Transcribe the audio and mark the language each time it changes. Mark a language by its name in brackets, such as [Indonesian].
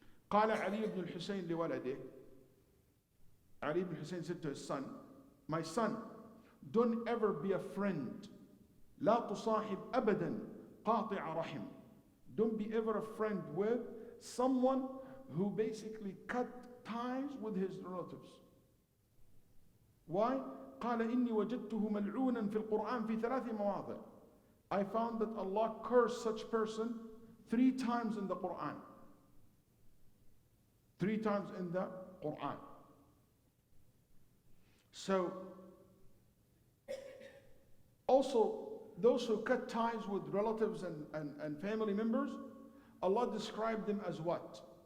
[Arabic] قال علي بن الحسين لولده, [English] Ali ibn Hussein said to his son, my son, don't ever be a friend. [Arabic] لا تصاحب أبدا قاطع رحم. [English] Don't be ever a friend with someone who basically cut ties with his relatives. Why? [Arabic] قال إني وجدته ملعونا في القرآن في 3 مواضع. [English] I found that Allah cursed such person 3 times in the Quran. 3 times in the Quran. So, also, those who cut ties with relatives and family members, Allah described them as what?